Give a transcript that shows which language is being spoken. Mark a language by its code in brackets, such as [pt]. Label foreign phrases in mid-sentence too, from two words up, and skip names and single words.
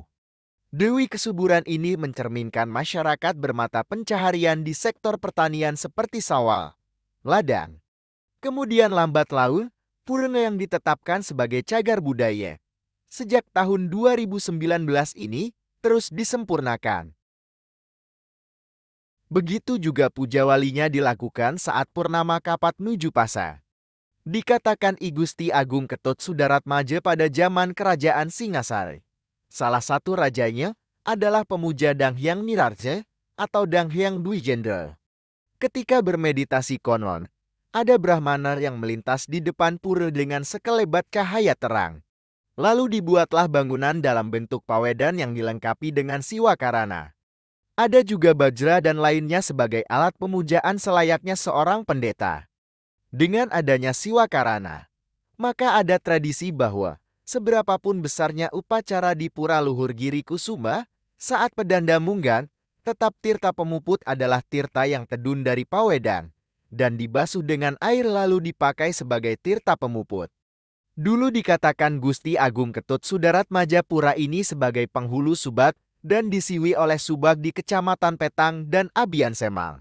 [id] Dewi kesuburan ini mencerminkan masyarakat bermata pencaharian di sektor pertanian seperti sawah, ladang. Kemudian lambat laun, pura yang ditetapkan sebagai cagar budaya sejak tahun 2019 ini terus disempurnakan. Begitu juga puja walinya dilakukan saat purnama kapat nuju pasa. Dikatakan I Gusti Agung Ketut Sudaratmaja pada zaman Kerajaan Singasari. Salah satu rajanya adalah pemuja Danghyang Nirarja atau Danghyang Dwijendra. Ketika bermeditasi konon, ada Brahmana yang melintas di depan pura dengan sekelebat cahaya terang. Lalu dibuatlah bangunan dalam bentuk pawedan yang dilengkapi dengan siwa karana. Ada juga bajra dan lainnya sebagai alat pemujaan selayaknya seorang pendeta. Dengan adanya siwa karana, maka ada tradisi bahwa seberapapun besarnya upacara di Pura Luhur Giri Kusuma, saat pedanda munggan, tetap tirta pemuput adalah tirta yang tedun dari pawedan, dan dibasuh dengan air lalu dipakai sebagai tirta pemuput. Dulu dikatakan Gusti Agung Ketut Sudaratmaja pura ini sebagai penghulu subak dan disiwi oleh subak di Kecamatan Petang dan Abian Semang.